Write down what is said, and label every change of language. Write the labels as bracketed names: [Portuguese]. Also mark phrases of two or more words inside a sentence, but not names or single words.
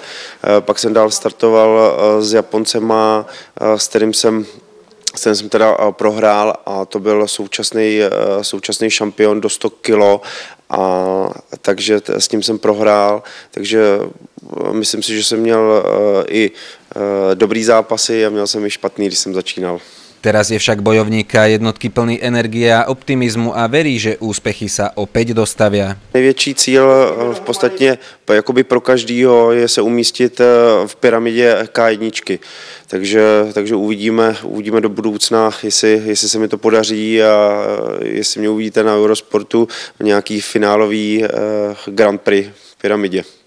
[Czech] Pak jsem dál startoval s Japoncem, s kterým jsem teda prohrál a to byl současný šampion do 100 kg. Takže s tím jsem prohrál, takže myslím si, že jsem měl i dobrý zápasy a měl jsem i špatný, když jsem začínal. [Slovak] Teraz je však bojovník jednotky plný energie a optimizmu a verí, že úspechy sa opäť dostavia. [Czech] Největší cíl v podstatě jakoby pro každýho je se umístit v pyramidě K1. Takže uvidíme do budoucna, jestli se mi to podaří a jestli mě uvidíte na Eurosportu v nějaký finálový Grand Prix v pyramidě.